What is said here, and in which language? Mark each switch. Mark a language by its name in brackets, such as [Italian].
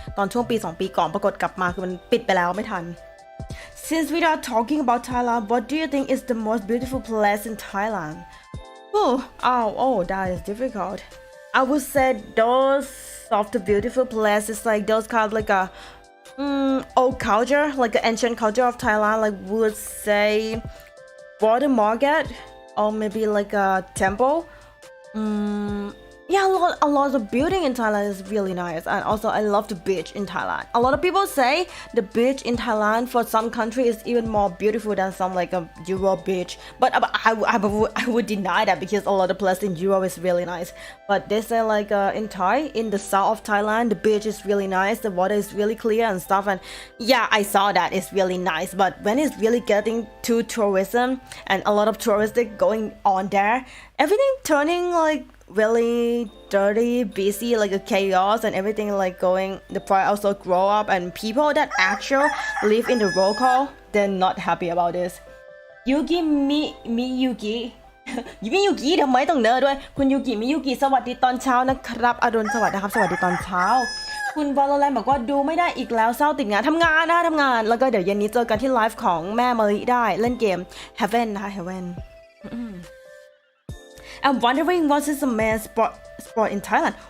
[Thai] ตอนช่วงปี2 ปีก่อนปรากฏกลับมาคือมันปิดไปแล้วไม่ทัน [English] Since we are talking about Thailand what do you think is the most beautiful place in Thailand oh that is difficult I would say those of the beautiful places like those kind of like a old culture like the ancient culture of Thailand like would say water market or maybe like a temple. Yeah, a lot of building in Thailand is really nice, and also I love the beach in Thailand. A lot of people say the beach in Thailand for some countries is even more beautiful than some like a Europe beach, but I would deny that because a lot of places in Europe is really nice. But they say like in Thai, in the south of Thailand, the beach is really nice, the water is really clear and stuff, and yeah, I saw that it's really nice. But when it's really getting to tourism and a lot of touristic going on there, everything turning like really dirty, busy, like a chaos, and everything like going. The price also grow up, and people that actually live in the local, they're not happy about this. [Thai] Yuki Miyuki มิยุกิทำไมต้องเนอด้วยคุณยูกิมิยุกิสวัสดีตอนเช้านะครับอรุณสวัสดีครับสวัสดีตอนเช้าคุณวอลเลนบอกว่าดูไม่ได้อีกแล้วเศร้าติดงานทำงานแล้วก็เดี๋ยวเย็นนี้เจอกันที่ไลฟ์ของแม่มะลิได้เล่นเกม Heaven นะคะ Heaven [English] I'm wondering what is the main sport in Thailand.